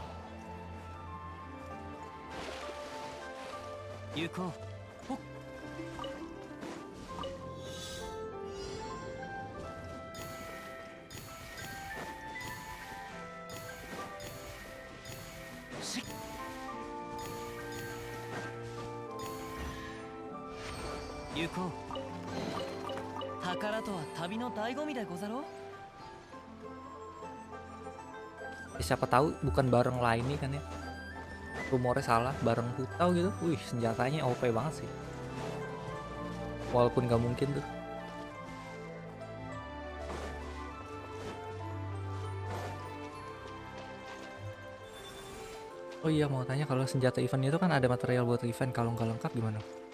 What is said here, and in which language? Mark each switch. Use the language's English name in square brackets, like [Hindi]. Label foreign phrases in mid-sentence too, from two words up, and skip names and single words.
[Japanese] Yuko. Hok. Shik. Yuko. 宝とは旅の醍醐味でござろう [Indonesian] Siapa tahu bukan bareng lain nih kan ya. Rumornya salah, bareng Hutau gitu. Wih, senjatanya OP banget sih. Walaupun gak mungkin tuh. Oh iya, mau tanya kalau senjata event itu kan ada material buat refine, kalau nggak lengkap gimana?